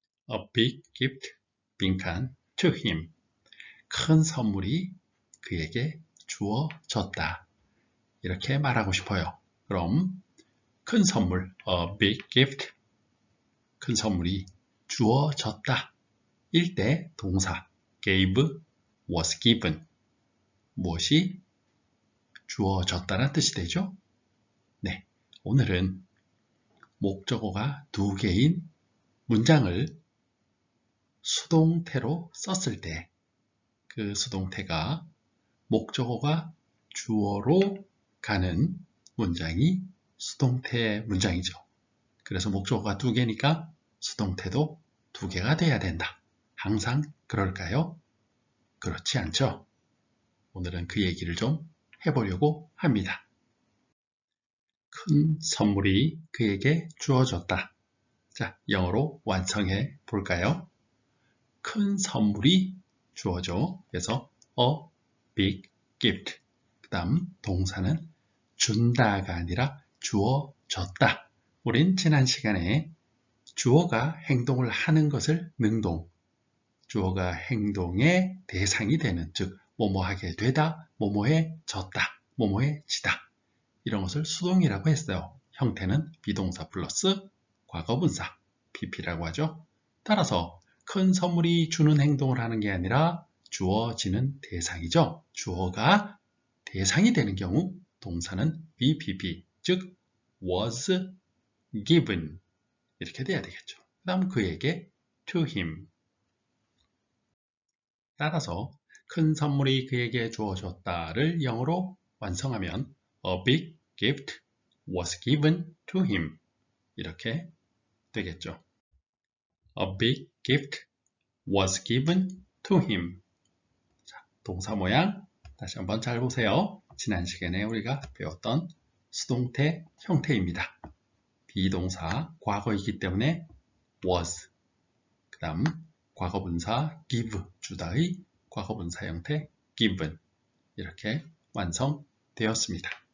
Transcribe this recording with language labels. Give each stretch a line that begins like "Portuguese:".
English: A big gift,
Korean: 빈칸,
English: to him.
Korean: 큰 선물이 그에게 주어졌다. 이렇게 말하고 싶어요. 그럼 큰 선물,
English: a big gift,
Korean: 큰 선물이 주어졌다. 일 때 동사, gave,
English: was given.
Korean: 무엇이 주어졌다는 뜻이 되죠? 네, 오늘은 목적어가 두 개인 문장을 수동태로 썼을 때 그 수동태가 목적어가 주어로 가는 문장이 수동태 문장이죠. 그래서 목적어가 두 개니까 수동태도 두 개가 돼야 된다. 항상 그럴까요? 그렇지 않죠? 오늘은 그 얘기를 좀 해보려고 합니다. 큰 선물이 그에게 주어졌다. 자, 영어로 완성해 볼까요? 큰 선물이 주어져. 그래서
English: a big gift.
Korean: 그 다음 동사는 준다가 아니라 주어졌다. 우린 지난 시간에 주어가 행동을 하는 것을 능동, 주어가 행동의 대상이 되는, 즉 뭐뭐하게 되다, 뭐뭐해졌다, 뭐뭐해지다, 이런 것을 수동이라고 했어요. 형태는 비동사 플러스 과거분사, pp라고 하죠. 따라서 큰 선물이 주는 행동을 하는 게 아니라 주어지는 대상이죠. 주어가 대상이 되는 경우 동사는 BPP, 즉
English: was given
Korean: 이렇게 돼야 되겠죠. 그 다음 그에게
English: to him.
Korean: 따라서 큰 선물이 그에게 주어졌다를 영어로 완성하면
English: a big gift was given to him
Korean: 이렇게 되겠죠.
English: A big gift was given to him.
Korean: 자, 동사 모양 다시 한번 잘 보세요. 지난 시간에 우리가 배웠던 수동태 형태입니다. 비동사 과거이기 때문에 was, 그 다음 과거분사 give, 주다의 과거분사 형태 given 이렇게 완성되었습니다.